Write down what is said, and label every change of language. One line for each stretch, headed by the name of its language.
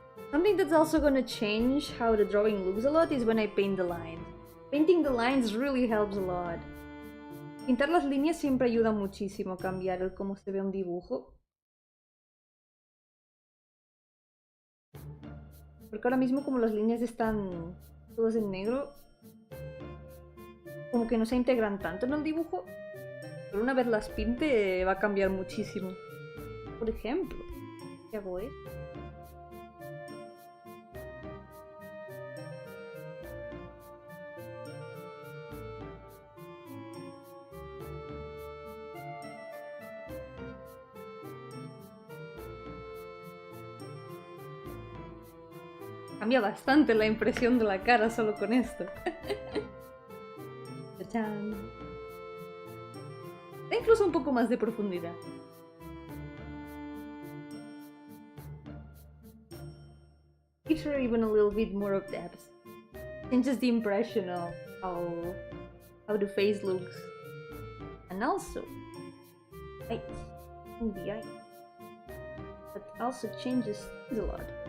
English: Something that's also gonna change how the drawing looks a lot is when I paint the lines. Painting the lines really helps a lot.
Spanish: Pintar las líneas siempre ayuda muchísimo a cambiar el cómo se ve un dibujo. Porque ahora mismo como las líneas están todas en negro, como que no se integran tanto en el dibujo. Pero una vez las pinte va a cambiar muchísimo. Por ejemplo, ¿qué hago esto? Cambia bastante la impresión de la cara solo con esto. ¡Tachán! Da incluso un poco más de profundidad.
English: Gives her even a little bit more of depth. Changes the impression of how the face looks. And also, light in the eye. That also changes things a lot.